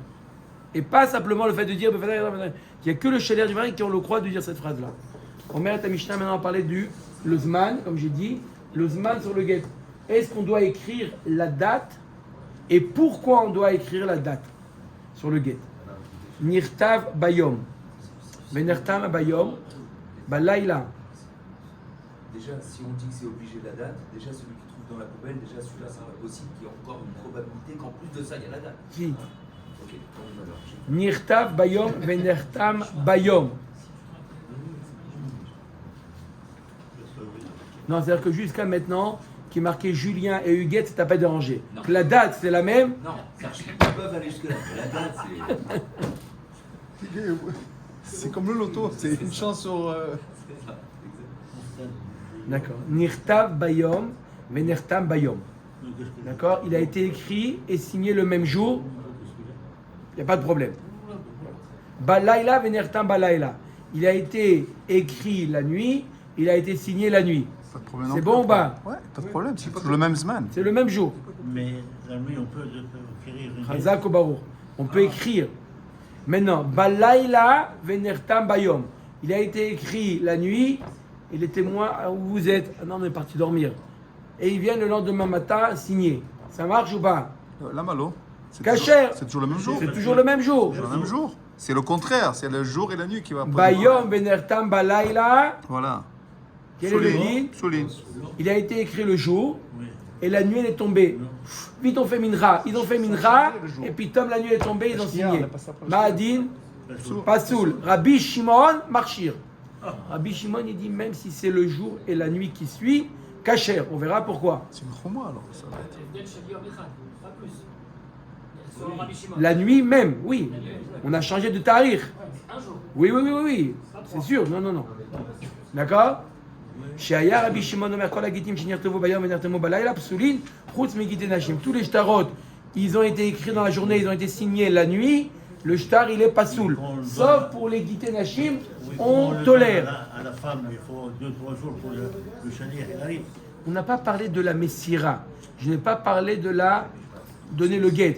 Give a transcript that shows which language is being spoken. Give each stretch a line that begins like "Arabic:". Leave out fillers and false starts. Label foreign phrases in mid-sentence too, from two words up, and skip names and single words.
French: Et pas simplement le fait de dire qu'il n'y a que le chaliard du mari qui on le croit de dire cette phrase-là. On met à Mishnah maintenant à parler le zman, comme j'ai dit, le zman sur le guet. Est-ce qu'on doit écrire la date et pourquoi on doit écrire la date sur le guet?
Hebrew: נכתב ביום. ונחתם ביום. Balayla.
French: Déjà, si on dit que c'est obligé la date, déjà celui qui trouve dans la poubelle, déjà celui-là, c'est pas possible qu'il y ait encore une probabilité qu'en plus de ça, il y a la date. Qui? Ok, on va voir.
Hebrew: נכתב ביום, ונחתם ביום.
French: Non, c'est-à-dire que jusqu'à maintenant, qui est marqué Julien et Huguette, ça t'a pas dérangé. Non. Que la date, c'est la même. Non, ils peuvent aller jusque-là. Mais la date, c'est. C'est comme le loto, c'est une chance sur. C'est ça, exactement. D'accord.
Hebrew: נכתב ביום, ונחתם ביום.
French: D'accord. Il a été écrit et signé le même jour. Il n'y a pas de problème.
Hebrew: בלילה, ונחתם בלילה.
French: Il a été écrit la nuit, il a été signé la nuit. Pas de problème. C'est bon ou pas? Ouais, pas de problème, c'est le même Zman. C'est le même jour. Mais la nuit, on peut écrire une Chazak ou Baruch. On peut écrire. Maintenant,
Hebrew: בלילה ונחתם ביום.
French: Il a été écrit la nuit et les témoins où vous êtes. Ah non, on est parti dormir. Et ils viennent le lendemain matin signer. Ça marche ou pas? La malo. C'est Kasher. C'est toujours le même jour. C'est toujours le même jour. C'est le même jour. C'est le contraire, c'est le jour et la nuit qui va.
Hebrew: ביום ונחתם בלילה.
French: Voilà. Quel est le din? Souligne. Il a été écrit le jour Oui. et la nuit elle est tombée. Vite on fait minra. Ils ont fait minra et puis comme la nuit est tombée, ils ont signé.
Hebrew: מה הדין, פסול. רבי שמעון, מכשיר.
French: Rabbi Shimon il dit même si c'est le jour et la nuit qui suit, kasher. On verra pourquoi. C'est une choma alors. Ça va être.
Hebrew: ההבדל של יום אחד,
French: pas plus. Selon Rabbi Shimon. La nuit même, oui. On a changé de tarikh. Un jour. Oui, oui, oui, oui, oui. C'est sûr. Non, non, non. D'accord?
Hebrew: שהיה רבי שמעון אומר כל הגיטין שנכתבו ביום ונחתמו בלילה פסולין חוץ מגיטי נשים.
French: Tous les shtarot, ils ont été écrits dans la journée, ils ont été signés la nuit. Le shtar, il est pasoul. Sauf pour les
Hebrew: גיטי נשים,
French: on tolère. À la femme, il faut 2-3 jours pour le chalier qui arrive. On n'a pas parlé de la Messira. Je n'ai pas parlé de la donner le guet.